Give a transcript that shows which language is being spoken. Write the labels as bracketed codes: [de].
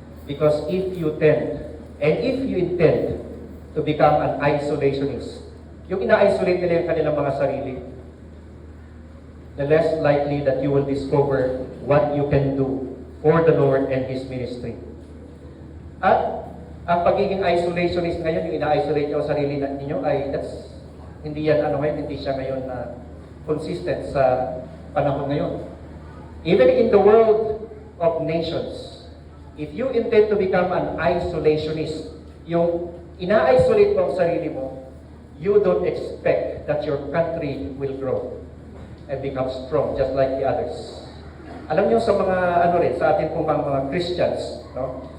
[en] Because if you intend to become an isolationist, [tl] yung ina-isolate nila yung kanilang mga sarili, [en] the less likely that you will discover what you can do for the Lord and His ministry. [tl] At ang pagiging isolationist ngayon, yung ina-isolate nyo ang sarili ninyo, hindi siya ngayon na consistent sa panahon ngayon. [en] Even in the world of nations, if you intend to become an isolationist, [tl] yung ina-isolate mo ang sarili mo, [en] you don't expect that your country will grow and become strong just like the others. [tl] Alam niyo sa mga sa atin pong mga Christians, no?